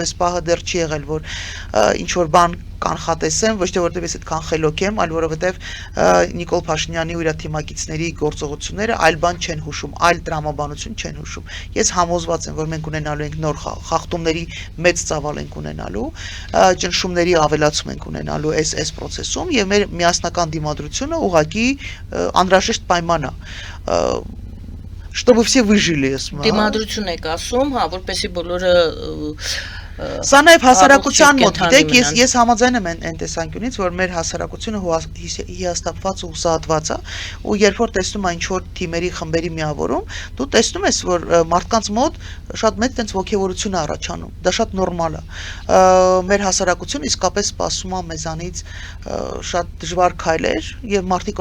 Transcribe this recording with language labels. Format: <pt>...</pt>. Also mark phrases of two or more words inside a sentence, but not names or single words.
<hy>այս պահը դեռ չի եղել, որ ինչ որ բան կանխատեսեմ, ոչ թե որտեղ ես այդքան խելոք եմ, այլ որովհետև Նիկոլ Փաշինյանի ու իր թիմակիցների գործողությունները այլ բան չեն հուշում, այլ տրամաբանություն չեն հուշում։ Ես համոզված եմ, որ մենք ունենալու ենք նոր խախտումների մեծ ծավալ ենք ունենալու, ճնշումների ավելացում ենք ունենալու այս process-ում եւ մեր միասնական դիմադրությունը ուղղակի անհրաժեշտ պայման է։</hy> <ru>Чтобы все выжили,</ru> <hy>Դիմադրություն եք ասում, հա, որպեսզի բոլորը Սա նաև հասարակության մոտ, գիտեք, ես համաձայն եմ այն տեսանկյունից, որ մեր հասարակությունը հիասթափված ու հուսահատված է, ու երբ որ տեսնում է ինչ-որ թիմերի, խմբերի միավորում, դու տեսնում ես, որ մարդկանց մոտ շատ մեծ տենց ոգևորություն է առաջանում, դա շատ նորմալ է։ Մեր հասարակությունը իսկապես սպասում է մեզանից շատ դժվար քայլեր, եւ մարդիկ,</hy>